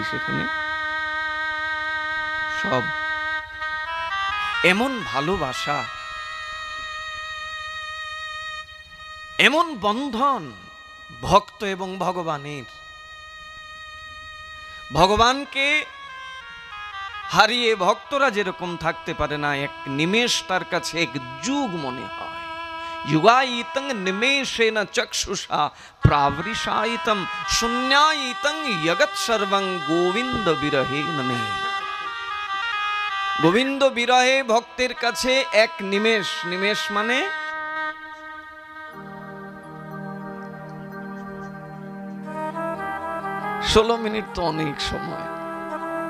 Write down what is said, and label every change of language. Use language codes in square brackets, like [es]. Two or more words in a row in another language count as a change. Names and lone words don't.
[bn] সেখানে সব এমন ভালোবাসা, এমন বন্ধন ভক্ত এবং ভগবানের। ভগবানকে হারিয়ে ভক্তরা যেরকম থাকতে পারে না, এক নিমেষ তার কাছে এক যুগ মনে হয়। [sa] युगायितं निमेषेन चक्षुषा प्रावृषायितं शून्यायितं यगत् सर्वं गोविंद विरहे नमे। [bn] গোবিন্দ বিরহে ভক্তের কাছে এক নিমেষ, নিমেষ মানে ষোলো মিনিট, তো অনেক সময়।